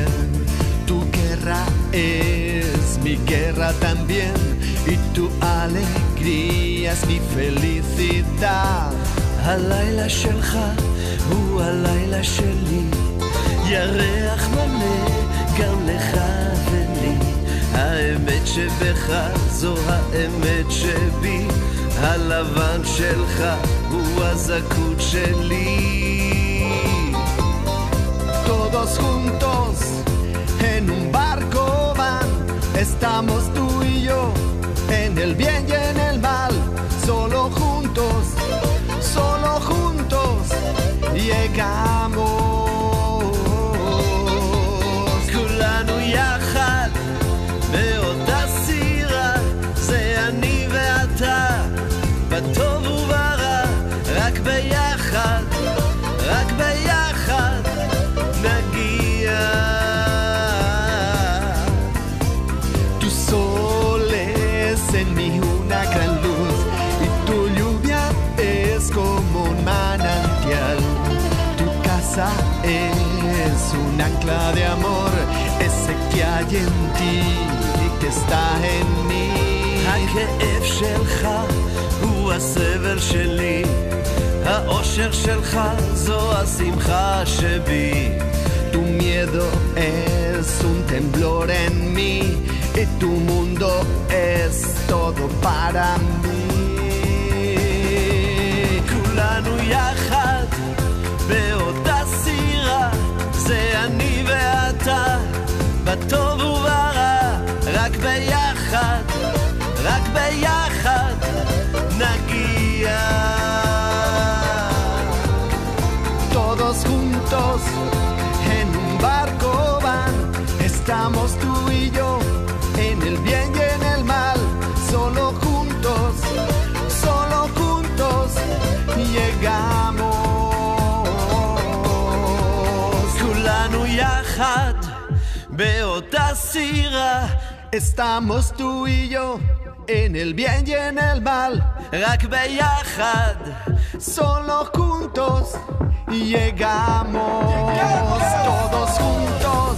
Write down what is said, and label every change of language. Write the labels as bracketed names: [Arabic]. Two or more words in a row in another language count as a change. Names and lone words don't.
[Spanish] Tu guerra es mi guerra también y tu alegría es mi felicidad. [Hebrew] הלילה שלך הוא הלילה שלי, ירח מלא גם לך ולי. האמת שבך זו האמת שבי, הלבן שלך הוא הזכות שלי. [Spanish] Todos juntos en un barco van, estamos tú y yo, en el bien y en el mal, solo juntos llegamos. [Hebrew] כולנו יחד באותה סירה, זה אני ואתה, בטוב וברע, רק ביחד נגיע. [Spanish] Tu sol es en mí una gran luz y tu lluvia es como un manantial. Tu casa es un ancla de amor, ese que hay en ti y que está en mí. [Hebrew] הכאב שלך הוא הסבל שלי, האושר שלך זו השמחה שבי. [Spanish] Tu miedo es un temblor en mí y tu mundo es todo para mí. [Hebrew] כולנו יחד באותה סירה, זה אני ואתה, בטוב וברע, רק ביחד נגיע. [Spanish] Todos juntos en un barco van, estamos tú y yo, en el bien y en el mal, solo juntos llegamos. [Hebrew] כולנו יחד באותה סירה, [Spanish] estamos tú y yo, en el bien y en el mal, [Hebrew] רק ביחד, [Spanish] solo juntos llegamos. Todos juntos